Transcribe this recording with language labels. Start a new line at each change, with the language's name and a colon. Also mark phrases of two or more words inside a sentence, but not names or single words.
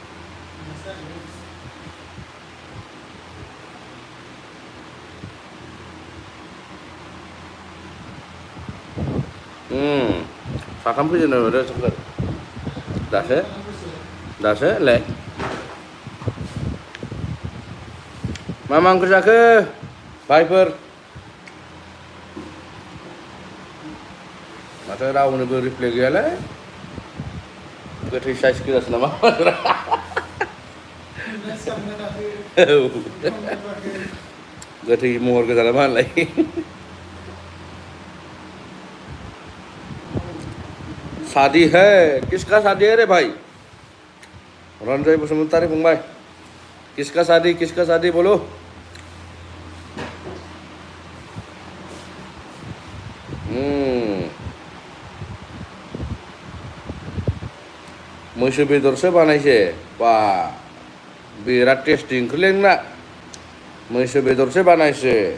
Bodo: साथाम फैजेननो हरो सोरखार दासो ले मा ओंख्रि जाखो भाइफोर माथो रावनोबो रिप्लाय गैयालै गोथै साइस गोजासो नामा गोथै महर गोजा नामा होनलाय
Hindi: शादी है किसका शादी है रे भाई
Bodo: रंजय बसुमतारी फंबाय
Hindi: किसका शादी बोलो
Bodo: मैसो बेदरसो बानायसो बा बिराद टेस्टि ओंख्रिलै नोंना मैसो बेदरसो बानायसो